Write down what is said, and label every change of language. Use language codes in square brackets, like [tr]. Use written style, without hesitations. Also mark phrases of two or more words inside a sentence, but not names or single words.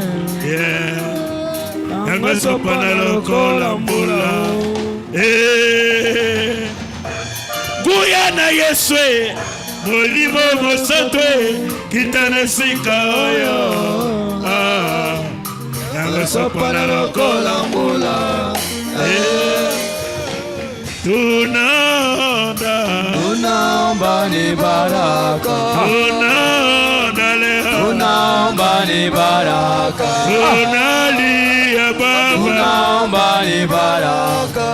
[ln] Yanga sopana lokola mbula Nguya na Yesu Molimo mosantu kitanesika oyo. Yanga sopana lokola mbula [sw] Tunaomba ni baraka. Tunaomba ni baraka. Tunalia Baba. Tunaomba ni baraka.